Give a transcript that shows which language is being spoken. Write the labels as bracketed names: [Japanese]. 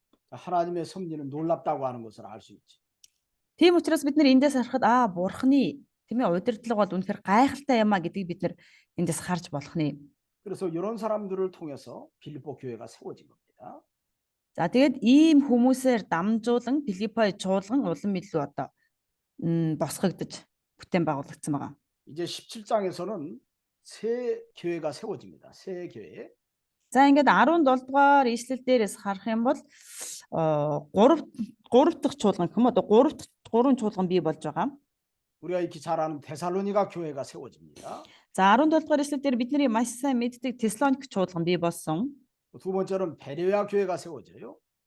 [Korean] 하나님의 섭리는 놀랍다고 하는 것을 알 수 있지. [Mongolian] Тийм учраас бид нар эндээс харахад бурхны тийм ээ удирдлага бол үнэхээр гайхалтай юм а гэдгийг бид нар эндээс харж болох нэ. [Korean] 그래서 이런 사람들을 통해서 빌립보 교회가 세워진 겁니다. [Mongolian] За тэгээд ийм хүмүүсээр дамжуулан Филиппой чуулган улам илүү одоо босгогдож бүтээн байгуулагдсан байгаа. [Korean] 이제 17장에서는 새 교회가 세워집니다. 새 교회. [Mongolian] За ингээд 17 дугаар ишлэл дээрээс харах юм бол 3 дахь чуулган гэх юм одоо 3 чуулган бий болж байгаа. [Korean] 우리가 익히 잘 아는 데살로니가 교회가 세워집니다. [Mongolian] За 17 дугаар ишлэл дээр бидний маш сайн мэддэг Теслоник чуулган бий болсон. [Korean] 두 번째는 베레아 교회가 세워져요.